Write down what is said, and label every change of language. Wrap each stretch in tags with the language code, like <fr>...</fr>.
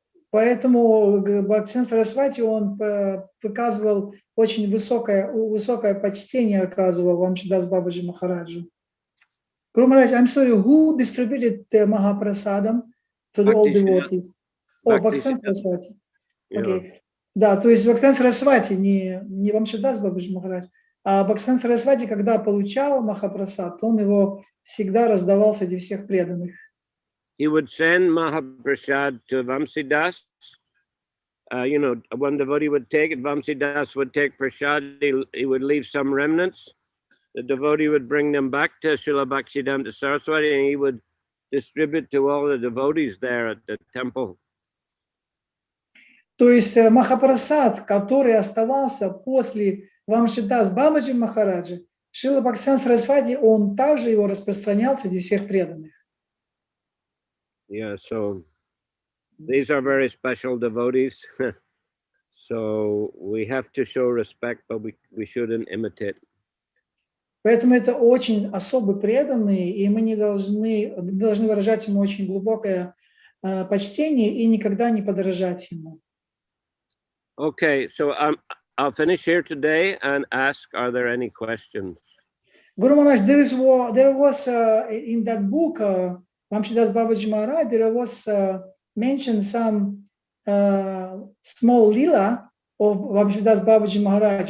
<ru>Поэтому Бхактивиданта Сарасвати он показывал очень высокое почтение, оказывал Вамшидас Бабаджи Махараджу.</ru> <en>Guru Maharaj, I'm sorry, who distributed the Mahaprasadam to all devotees? Oh, Bhактивиданта Сарасвати.</en> <ru>Окей. Да, то есть Бхактивиданта Сарасвати, не Вамшидас Бабаджи Махарадж, а Бхактивиданта Сарасвати, когда получал Махапрасад, он его всегда раздавал среди всех преданных.</ru> <en>He would send Mahaprasad to Vamsidas. One devotee would take it, Vamsidas would take prasad, he would leave some remnants. The devotee would bring them back to Srila Bhaktivedanta Saraswati and he would distribute to all the devotees there at the temple.</en> <ru>То есть Махапрасад, который оставался после Вамшидас Бабаджи Махараджа, Шрила Бхактивиданта Сарасвати, он также его распространял среди всех преданных.</ru> <en>Yeah, so these are very special devotees. So we have to show respect, but we shouldn't imitate.</en> <ru>Поэтому это очень особый преданный, и мы должны выражать ему очень глубокое почтение и никогда не подражать ему.</ru> <en>Okay, so I'll finish here today and ask, are there any questions? Guru Maharaj, there was in that book, Vamshidas Babaji Maharaj, there was mentioned some small lila of Vamshidas Babaji Maharaj.</en>